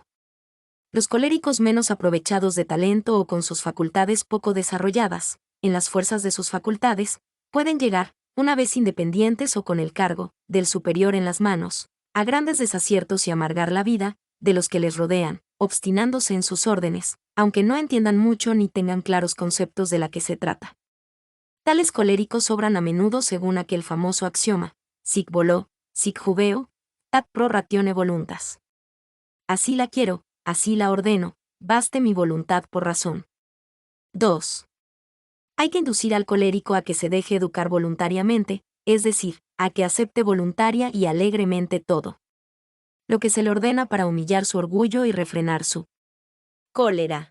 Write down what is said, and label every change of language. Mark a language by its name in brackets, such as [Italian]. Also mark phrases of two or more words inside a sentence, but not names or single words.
[Spanish] Los coléricos menos aprovechados de talento o con sus facultades poco desarrolladas, en las fuerzas de sus facultades, pueden llegar, una vez independientes o con el cargo del superior en las manos, a grandes desaciertos y amargar la vida de los que les rodean, obstinándose en sus órdenes, aunque no entiendan mucho ni tengan claros conceptos de la que se trata. Tales coléricos obran a menudo según aquel famoso axioma, [Latin] sic volo, sic jubeo, tat pro ratione voluntas. [Spanish] Así la quiero, así la ordeno, baste mi voluntad por razón. 2. Hay que inducir al colérico a que se deje educar voluntariamente, es decir, a que acepte voluntaria y alegremente todo lo que se le ordena para humillar su orgullo y refrenar su cólera.